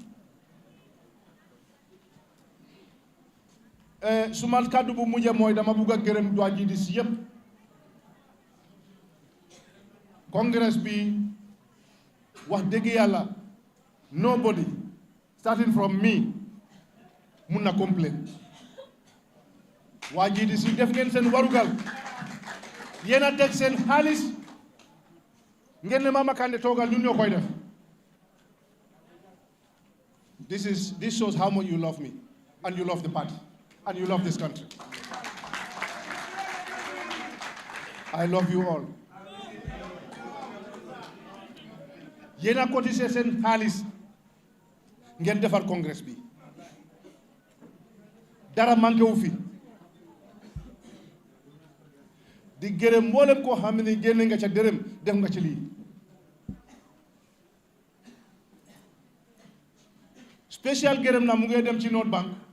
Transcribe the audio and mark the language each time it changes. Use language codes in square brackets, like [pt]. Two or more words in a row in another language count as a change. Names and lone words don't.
[wo] suma kàddu bu mujjee mooy dama bugg a gërëm waa GDC yëpp congrès bi wax dëgg yàlla [en] nobody starting from me [wo] mun na complain waa GDC def ngeen seen warugal yéen a teg seen xaalis ngeen ne Mama Kandeh toogal ñun ñoo koy def [en] this shows how much you love me and you love the party and you love this country. I love you all. [wo] yéen a cotisé seen xaalis ngeen defar congrès bi dara manqué wu fi di gërëm mboolem koo xam ne génne nga ca dërëm def nga ci lii spécial gërëm na mu ngi dem ci North Bank